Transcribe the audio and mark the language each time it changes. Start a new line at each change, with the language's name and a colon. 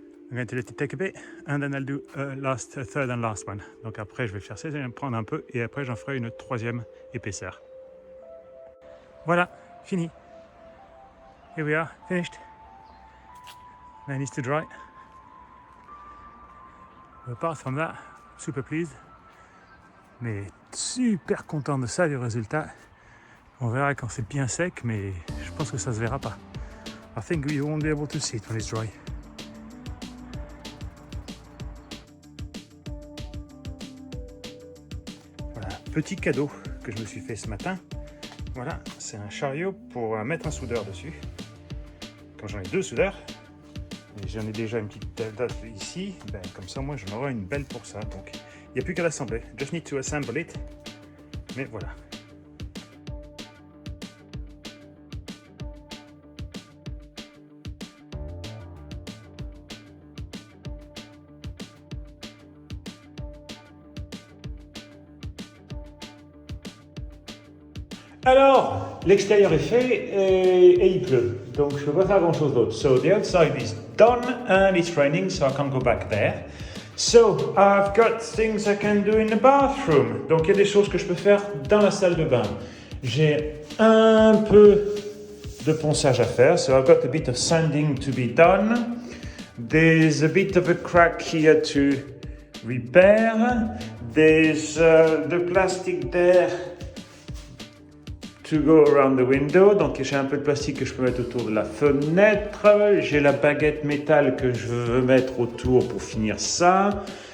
English: I'm going to let it take a bit, and then I'll do a third and last one.
French: Donc après, je vais faire ça, je vais me prendre un peu, et après, j'en ferai une 3e épaisseur. Voilà, fini.
English: Here we are, finished. Now it needs to dry. Apart from that, super pleased.
French: Mais super content de ça, du résultat. On verra quand c'est bien sec, mais je pense que ça se verra pas.
English: I think you won't be able to see it when it's dry.
French: Voilà, petit cadeau que je me suis fait ce matin. Voilà, c'est un chariot pour mettre un soudeur dessus. Quand j'en ai 2 soudeurs, et j'en ai déjà une petite date ici, ben, comme ça moi j'en aurai une belle pour ça. Donc il n'y a plus qu'à l'assembler.
English: Just need to assemble it.
French: Mais voilà. Alors, l'extérieur est fait et il pleut, donc je ne peux pas faire grand chose d'autre.
English: So the outside is done and it's raining, so I can't go back there. So I've got things I can do in the bathroom.
French: Donc il y a des choses que je peux faire dans la salle de bain. J'ai un peu de ponçage à faire,
English: so I've got a bit of sanding to be done. There's a bit of a crack here to repair. There's the plastic there to go around the window.
French: Donc j'ai un peu de plastique que je peux mettre autour de la fenêtre. J'ai la baguette métal que je veux mettre autour pour finir ça.